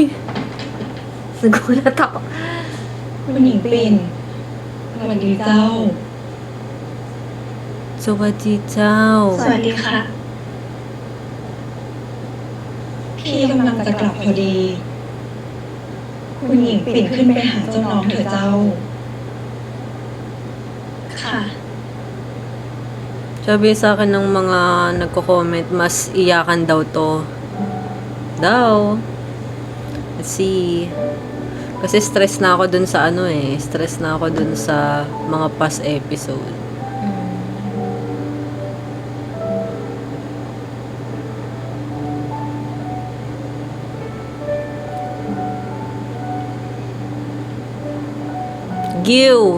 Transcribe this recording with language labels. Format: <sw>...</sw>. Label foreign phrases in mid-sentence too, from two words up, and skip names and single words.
<tl>Nagulat ako.</tl> <th>คุณหญิงปิ่นสวัสดีเจ้า สวัสดีเจ้า สวัสดีค่ะ พี่กำลังจะกลับพอดี คุณหญิงปิ่นขึ้นไปหาเจ้าน้องเถอะเจ้า ค่ะ</th> <tl>Sabi sa akin ng mga nagko-comment, mas iyakan daw to. Daw.</tl> <en>Let's see.</en> <tl>Kasi stress na ako dun sa ano eh. Stress na ako dun sa mga</tl> <en>past episode.</en> <tl>Giw!</tl>